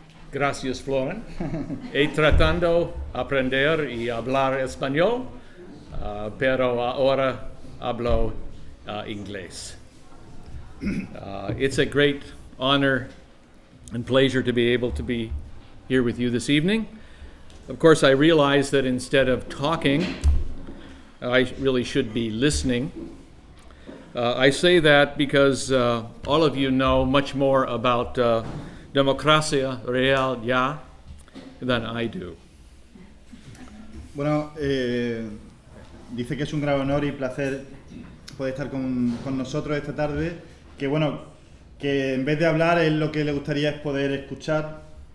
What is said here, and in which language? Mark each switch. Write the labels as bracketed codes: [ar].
[es] gracias, Florent. He tratando aprender y hablar español, pero ahora hablo inglés. [en] It's a great honor and pleasure to be able to be here with you this evening. Of course, I realize that instead of talking, I really should be listening. I say that because all of you know much more about democracia real ya than I do. [es] Bueno, dice que es un gran honor y placer poder estar con nosotros esta tarde. Que bueno, que en vez de hablar, él lo que le gustaría es poder escuchar.